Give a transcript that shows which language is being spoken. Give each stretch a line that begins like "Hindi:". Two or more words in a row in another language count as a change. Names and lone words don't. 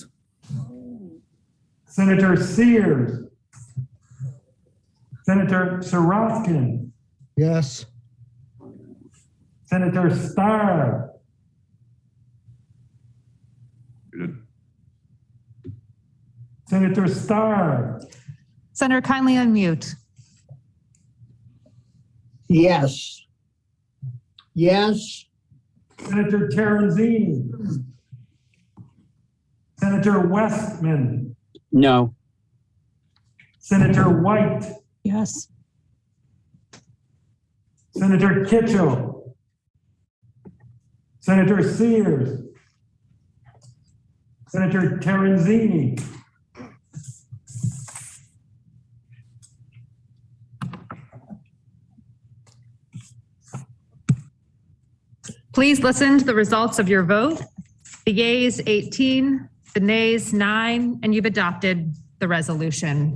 English: Senator Sears, Senator Soroskin, Yes. Senator Starr, Senator Starr, Senator, kindly unmute. Yes. Yes. Senator Terenzini, Senator Westman, No. Senator White, Yes. Senator Kitchell, Senator Sears, Senator Terenzini, Please listen to the results of your vote. The yeas 18, the nays 9, and you've adopted the resolution.